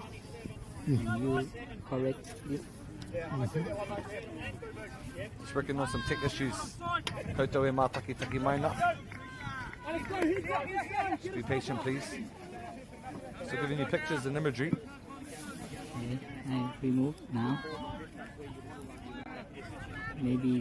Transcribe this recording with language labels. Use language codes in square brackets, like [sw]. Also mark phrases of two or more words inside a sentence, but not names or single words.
[en] You correct this. Just working on some tech issues. [mi] Koutou e mātaki maina. [en] Just be patient, please. So giving you pictures and imagery. Okay, I remove now. Maybe